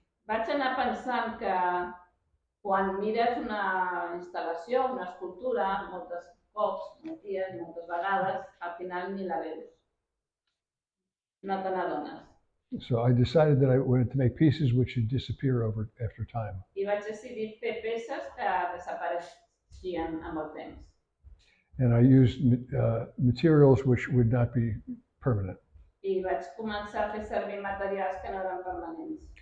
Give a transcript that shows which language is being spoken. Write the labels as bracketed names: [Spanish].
[Catalan] Vaig anar pensant que quan mires una instal·lació, una escultura, moltes cops, molts dies, moltes vegades, al final ni la veus. No te n'adones. [English] So I decided that I wanted to make pieces which would disappear after time. [Catalan] I vaig decidir fer peces que desapareixien amb el temps. [English] And I used materials which would not be permanent. [Catalan] I vaig començar a fer servir materials que no eren permanents.